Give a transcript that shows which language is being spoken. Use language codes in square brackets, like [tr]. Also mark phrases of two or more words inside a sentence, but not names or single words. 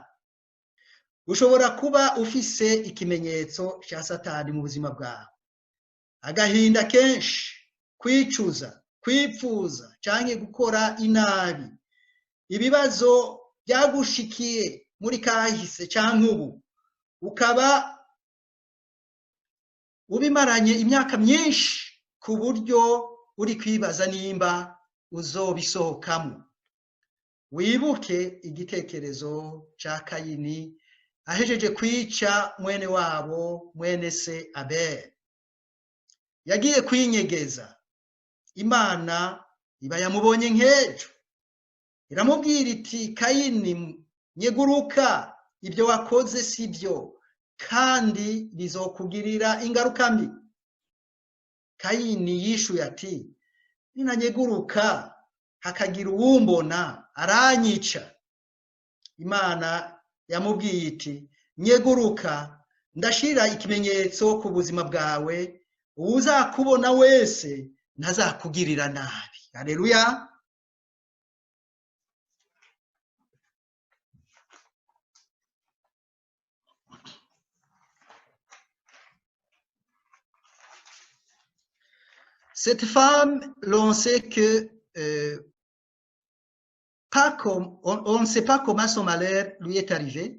[rn] Ushobora kuba ufise ikimenyetso cya Satani mu buzima bwawe, agahinda kenshi, kwicuza, kwipfuza canke gukora inabi, ibibazo byagushikiye muri kahise canke ubu, ukaba ubimaranye imyaka myinshi ku buryo uri kwibaza nimba uzobisohokamo. Wibuke igitekerezo ca Kayini ahejeje kwica mwene wabo, mwene se Abeli. Yagiye kwinyegeza, Imana iba yamubonye nk'ejo, iramubwira iti, Kayini nyeguruka, ibyo wakoze sibyo kandi bizokugirira ingaruka mbi. Kayini yishuye ati, ninanyeguruka hakagira uwumbona aranyica. Imana yamubwiye iti nyeguruka ndashira ikimenyetso ku buzima bwawe, uzakubona wese ntazakugirira nabi. Haleluya. [fr] Cette femme, l'on sait que on ne sait pas comment son malheur lui est arrivé.